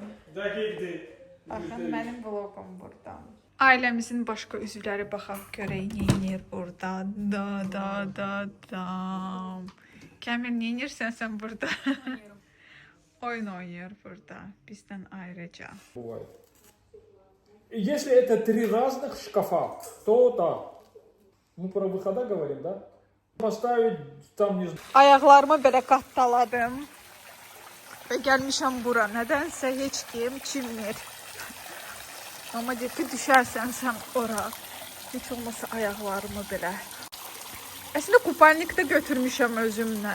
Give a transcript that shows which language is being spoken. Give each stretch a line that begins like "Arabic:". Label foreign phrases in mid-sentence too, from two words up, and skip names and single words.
Azerbaijani: Dəqiqdir. Baxın, mənim vlogum burada. Ailəmizin başqa üzvləri baxaq görək nə edir burada. Da. Kəmil, nə edirsən sən burada? Oyun oynayır burada. Bizdən ayrıca.
Russian: Если это 3 разных шкафа, то да. Мы про выхода говорим, да? Поставить там, не знаю.
Azerbaijani: Ayaqlarımı belə qattaladım. Və gəlmişəm bura. Nədənsə heç kim çimmir. Amma deyir ki, düşərsən sən ora. Heç olmasa ayaqlarımı belə. Əslində kupalnikdə götürmüşəm özümlə.